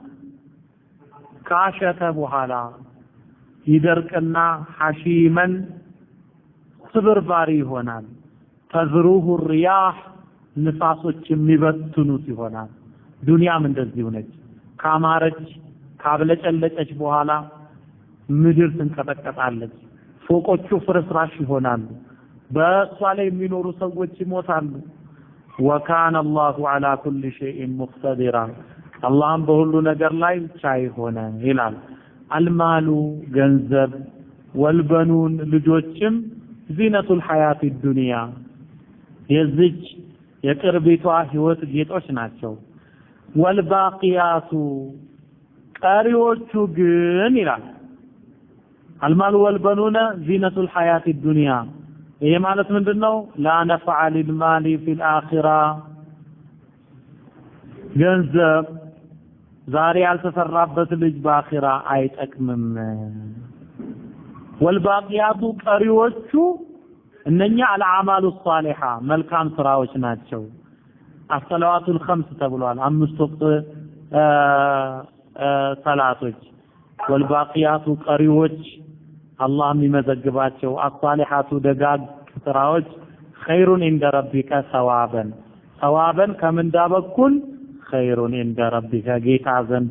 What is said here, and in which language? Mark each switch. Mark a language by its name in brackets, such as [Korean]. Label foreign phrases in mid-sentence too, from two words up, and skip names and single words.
[Amharic] ካሸተ በኋላ ይደርቅና ሐሺመን ስብርባሪ ይሆናል [Arabic] تذروه الرياح [Amharic] ንፋሶች የሚበትኑት ይሆናል ዱንያም እንደዚህ ሆነች ካማረች ካብለጨለጨች በኋላ ምድር ትንቀጠቀጣለች ፎቆቹ ፍርስራሽ ይሆናሉ በሷ ላይ የሚኖሩ ሰዎች ይሞታሉ [Arabic] وكان الله على كل شيء مقتدرا اللهم [Amharic] በሁሉ ነገር ላይ ቻይ ሆነ ይላል المال ገንዘብ والبنون ልጆችም [Arabic] زينة الحياة الدنيا [Amharic] የዚች የቅርቢቷ ህይወት ጌጦች ናቸው والباقيات ቀሪዎቹ ግን ይላል [Arabic] المال والبنون زينة الحياة الدنيا [Amharic] ይሄ ማለት ምንድነው [Arabic] لا نفع للمال في الآخرة [Amharic] ገንዘብ ዛሬ ያልተሰራበት ልጅ በአኺራ አይጠቅምም። ወልባቂያቱ ቀሪዎቹ እነኛ [Arabic] الأعمال الصالحة [Amharic] መልካም ስራዎች ናቸው። [Arabic] الصلوات الخمس [Amharic] ተብሏል። 5 ወቅት ሰላቶች ወልባቂያቱ ቀሪዎች አላህ የሚመዘግባቸው አሷሊሃቱ ደጋግ ስራዎች [Arabic] خير عند ربك ثوابا [Amharic] ከምንዳ በኩል [Arabic] خير عند ربك [Amharic] ጌታ ዘንድ